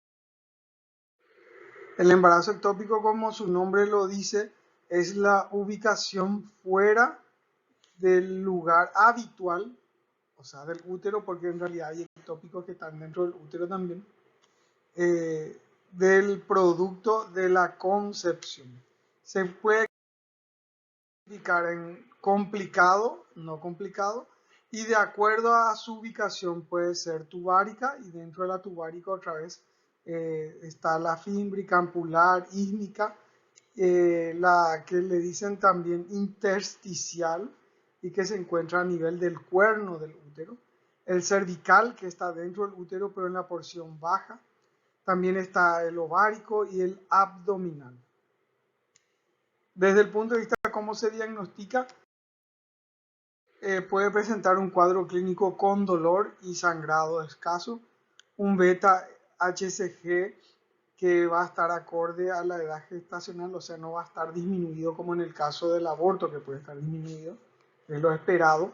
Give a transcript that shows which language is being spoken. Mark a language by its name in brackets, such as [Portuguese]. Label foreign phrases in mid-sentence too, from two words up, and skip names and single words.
[Spanish] El embarazo ectópico, como su nombre lo dice, es la ubicación fuera del lugar habitual, o sea, del útero, porque en realidad hay ectópicos que están dentro del útero también, del producto de la concepción. Se puede clasificar en complicado, no complicado, y de acuerdo a su ubicación puede ser tubárica, y dentro de la tubárica otra vez está la fímbrica, ampular, ísmica, la que le dicen también intersticial y que se encuentra a nivel del cuerno del útero, el cervical, que está dentro del útero pero en la porción baja. También está el ovárico y el abdominal. Desde el punto de vista de cómo se diagnostica, puede presentar un cuadro clínico con dolor y sangrado escaso, un beta-HCG que va a estar acorde a la edad gestacional, o sea, no va a estar disminuido como en el caso del aborto, que puede estar disminuido, es lo esperado.